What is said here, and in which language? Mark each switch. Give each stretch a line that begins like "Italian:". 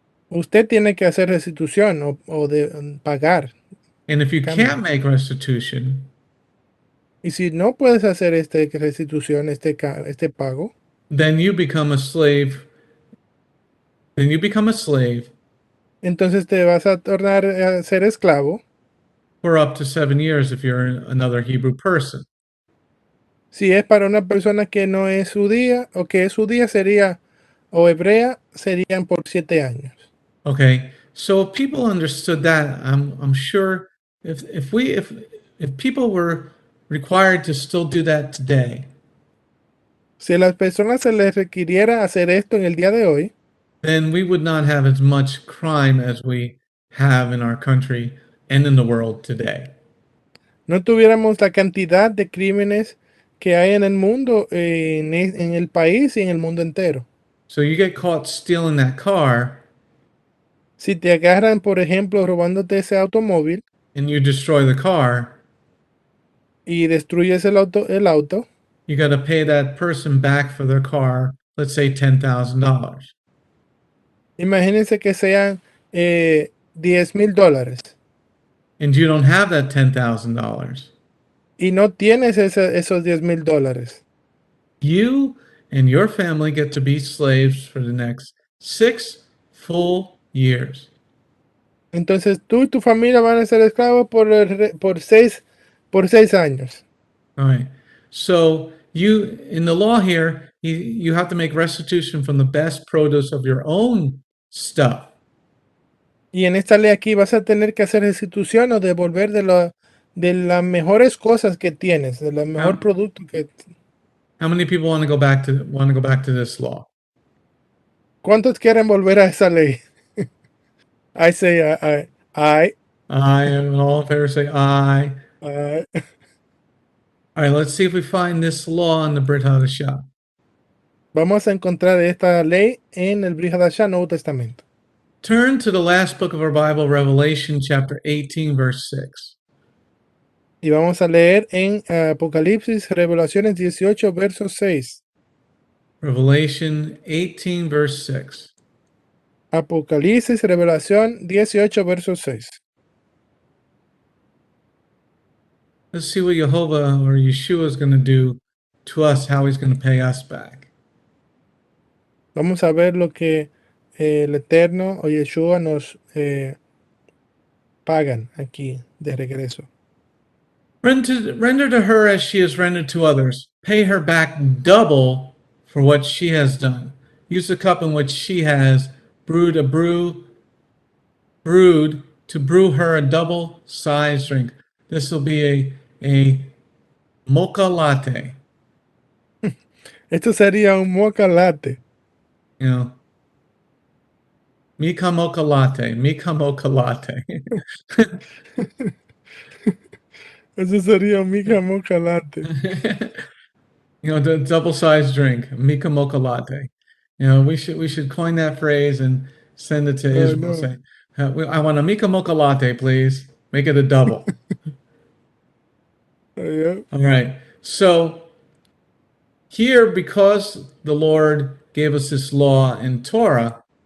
Spanish: Usted tiene que hacer restitución o de pagar.
English: And if you can't make restitution,
Spanish: y si no puedes hacer esta restitución, este pago,
English: then you become a slave. Then you become a slave.
Spanish: Entonces te vas a tornar a ser esclavo.
English: For up to 7 years if you're another Hebrew person.
Spanish: Si es para una persona que no es judía o que es judía sería o hebrea serían por 7 años.
English: Okay, so if people understood that, I'm sure if people were required to still do that today,
Spanish: si a las personas se les requiriera hacer esto en el día de hoy,
English: then we would not have as much crime as we have in our country and in the world today.
Spanish: No tuviéramos la cantidad de crímenes que hay en el mundo, en el país y en el mundo entero.
English: So you get caught stealing that car.
Spanish: Si te agarran, por ejemplo, robándote ese automóvil,
English: and you destroy the car,
Spanish: y destruyes el auto,
English: you got to pay that person back for their car, let's say $10,000.
Spanish: Imagínense que sean $10,000.
English: And you don't have that $10,000.
Spanish: Y no tienes esos $10,000.
English: You and your family get to be slaves for the next 6 full years.
Spanish: Entonces tú y tu familia van a ser esclavos por 6 años.
English: All right. So you, in the law here, you have to make restitution from the best produce of your own stuff.
Spanish: Y en esta ley aquí vas a tener que hacer restitución o devolver de las mejores cosas que tienes, de los mejor producto que.
English: How many people want to go back to this law?
Spanish: ¿Cuántos quieren volver a esa ley?
English: I say I. I am all in favor. Say aye. I. All right, let's see if we find this law in the Brit HaDasha.
Spanish: Vamos a encontrar esta ley en el Brit HaDasha, Nuevo Testamento.
English: Turn to the last book of our Bible, Revelation chapter 18, verse 6.
Spanish: Y vamos a leer en Apocalipsis, Revelaciones 18, verso 6.
English: Revelation 18, verse 6.
Spanish: Apocalipsis, Revelación 18, verso 6.
English: Let's see what Yehovah or Yeshua is going to do to us, how he's going to pay us back.
Spanish: Vamos a ver lo que el Eterno o Yeshua nos pagan aquí de regreso.
English: Render to her as she has rendered to others. Pay her back double for what she has done. Use the cup in which she has brewed to brew her a double-sized drink. This will be a mocha latte.
Spanish: Esto sería un mocha latte.
English: You know, Mika mocha latte, Mika mocha latte.
Spanish: Eso sería un Mika mocha latte.
English: You know, the double-sized drink, Mika mocha latte. You know, we should coin that phrase and send it to Israel. No. Say, I want a Mika mocha latte, please. Make it a double. Yeah. All right. So here, because the Lord gave us this law in Torah,